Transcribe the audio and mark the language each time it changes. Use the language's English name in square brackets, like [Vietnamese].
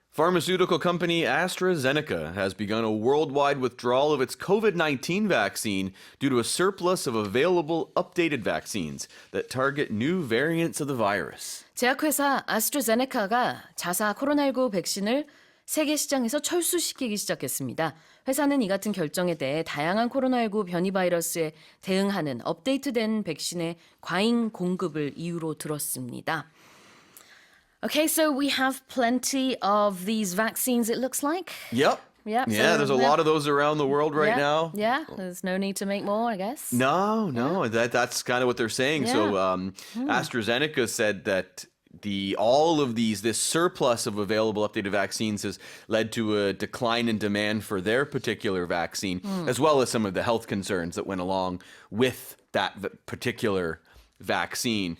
[English] Pharmaceutical company AstraZeneca has begun a worldwide withdrawal of its COVID-19 vaccine due to a surplus of available updated vaccines that target new variants of the virus. [Korean] 제약회사 아스트라제네카가 자사 코로나19 백신을 세계 시장에서 철수시키기 시작했습니다. 회사는 이 같은 결정에 대해 다양한 코로나19 변이 바이러스에 대응하는 업데이트된 백신의 과잉 공급을 이유로 들었습니다. [English] Okay, so we have plenty of these vaccines, it looks like. Yep. Yeah, Yeah, so there's a lot of those around the world right yeah, now. Yeah, there's no need to make more, I guess. No, that's kind of what they're saying. Yeah. So AstraZeneca said that this surplus of available updated vaccines has led to a decline in demand for their particular vaccine, as well as some of the health concerns that went along with that particular vaccine.